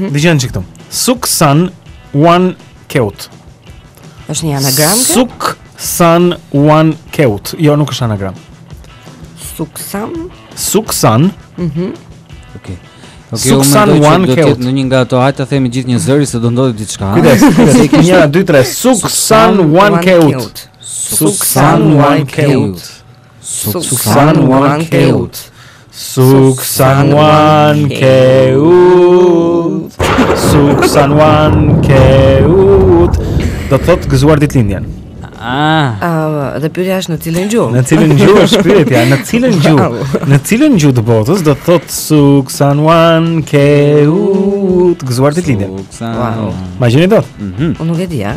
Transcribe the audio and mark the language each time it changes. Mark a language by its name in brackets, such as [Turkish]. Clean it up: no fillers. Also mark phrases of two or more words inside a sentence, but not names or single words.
[Albanian] Dëgjoni çik këtu. [Thai] สุขสันต์วันเกิด. [Albanian] Është një anagram kjo? [Thai] สุขสันต์วันเกิด. [Albanian] Jo, nuk është anagram. Suksan. Okej. [Thai] สุขสันต์วันเกิด. [Albanian] Në një nga ato, hajtë të themi gjithë një zëri se do ndodhi diçka. Kujdes. 1 2 3. [Thai] สุขสันต์วันเกิด. สุขสันต์วันเกิด. สุขสันต์วันเกิด. สุขสันต์วันเกิด. สุขสันต์วันเกิด. [Albanian] Do të thotë gëzuar ditëlindjen. Dhe pyetja është në cilën gjuhë? Në cilën gjuhë është pyetja? Në cilën gjuhë? Në cilën gjuhë të botës do të thotë [Thai] สุขสันต์วันเกิด, [Albanian] gëzuar ditëlindjen. Wow. Ma gjeni dot? Unë nuk e di, a?